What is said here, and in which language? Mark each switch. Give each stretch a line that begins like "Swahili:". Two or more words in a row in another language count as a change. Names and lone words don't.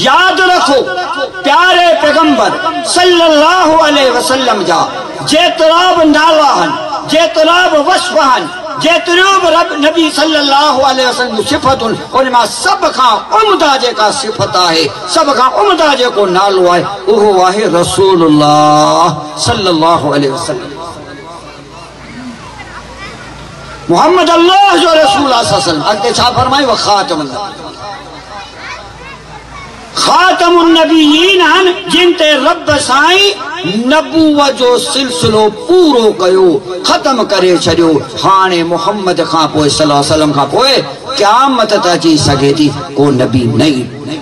Sindhi: यादि रखो, प्यारे पैगंबर
Arabic: صلى الله عليه وسلم
Sindhi: जा जेतिरा बि नाला आहिनि, जेतिरा बि वस्फ़ आहिनि, जेतिरियूं बि रब नबी
Arabic: صلى الله عليه وسلم
Sindhi: जूं सिफ़तूं, उन मां सभ खां उम्दा जेका सिफ़त आहे, सभ खां उम्दा जेको नालो आहे, उहो आहे
Arabic: رسول الله صلى الله عليه وسلم.
Sindhi: मुहम्मद अल्लाह जो रसूल आहे
Arabic: صلى الله عليه وسلم.
Sindhi: अॻिते छा फरमायो,
Arabic: خاتم خاتم النبيين
Sindhi: आहिनि, जिन ते रब साईं नबूवत जो सिलसिलो पूरो कयो, ख़त्म करे छॾियो। हाणे मुहम्मद खां पोइ
Arabic: صلى الله عليه وسلم
Sindhi: खां पोइ क़यामत त अची सघे थी, को नबी न ईंदो।